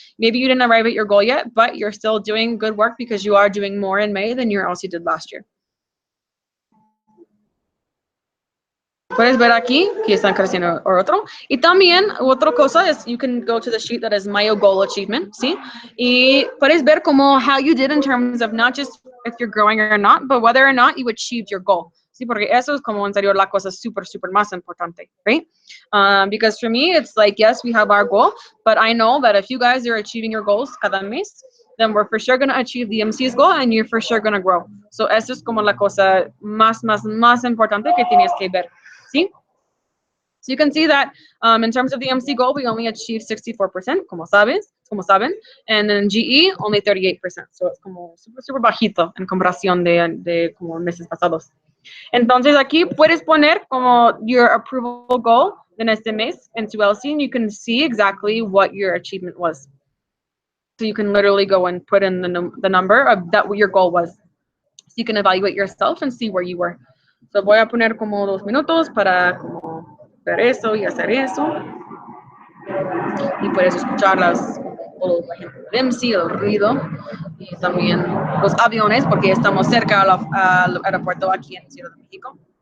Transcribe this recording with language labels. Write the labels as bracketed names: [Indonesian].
[English] Maybe you didn't arrive at your goal yet, but you're still doing good work because you are doing more in May than you also did last year. [Spanish] Puedes ver aquí que están creciendo otro. Y también otra cosa es, [English] you can go to the sheet that is Mayo Goal Achievement, [Spanish] ¿sí? Y puedes ver como [English] how you did in terms of not just if you're growing or not, but whether or not you achieved your goal. [Spanish] Sí, porque eso es como en serio la cosa súper, súper más importante, right? [English] Because for me, it's like, yes, we have our goal, but I know that if you guys are achieving your goals [Spanish] cada mes, [English] then we're for sure going to achieve the MC's goal and you're for sure going to grow. [Spanish] So eso es como la cosa más, más, más importante que tienes que ver. ¿Sí? [English] So you can see that in terms of the MC goal, we only achieved 64%, [Spanish] como saben, [English] and then GE only 38%. So it's [Spanish] como super, super bajito en comparación de como meses pasados. Entonces aquí puedes poner como [English] your approval goal [Spanish] en este mes [English] into LC and you can see exactly what your achievement was. So you can literally go and put in the number of that what your goal was. So you can evaluate yourself and see where you were. [Spanish] So voy a poner como 2 minutos para como ver eso y hacer eso. Y puedes escuchar la gente del MC, el ruido y también los aviones porque estamos cerca al aeropuerto aquí en Ciudad de México.